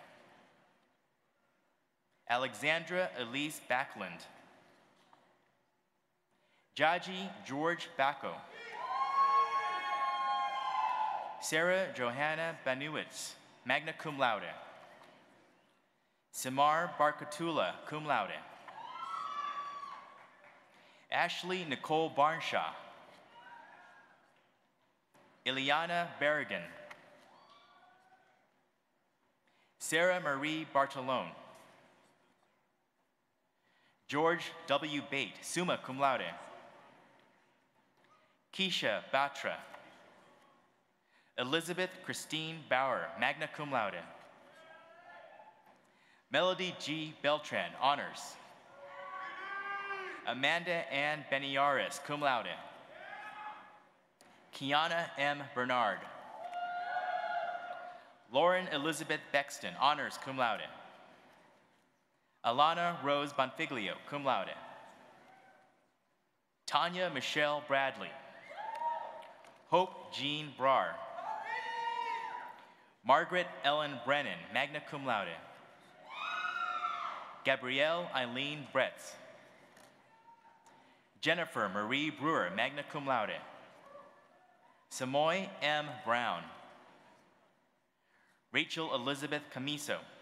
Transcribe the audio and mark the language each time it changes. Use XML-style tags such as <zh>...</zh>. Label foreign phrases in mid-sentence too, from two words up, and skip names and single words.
<en>Alexandra Elise Backlund. Jaji George Bacco. Sarah Johanna Banuwitz,</en> <la>magna cum laude.</la> <en>Samar Barkatula,</en> <la>cum laude.</la> <en>Ashley Nicole Barnshaw. Ileana Berrigan. Sarah Marie Bartolone. George W. Bate,</en> <la>summa cum laude.</la> <en>Keisha Batra. Elizabeth Christine Bauer,</en> <la>magna cum laude.</la> <en>Melody G. Beltran, honors. Amanda Ann Beniaris,</en> <la>cum laude.</la> <en>Kiana M. Bernard. Lauren Elizabeth Bexton, honors,</en> <la>cum laude.</la> <en>Alana Rose Bonfiglio,</en> <la>cum laude.</la> <en>Tanya Michelle Bradley. Hope Jean Brar. Margaret Ellen Brennan,</en> <la>magna cum laude.</la> <en>Gabrielle Eileen Bretz. Jennifer Marie Brewer,</en> <la>magna cum laude.</la> <en>Samoy M. Brown. Rachel Elizabeth Camiso.</en>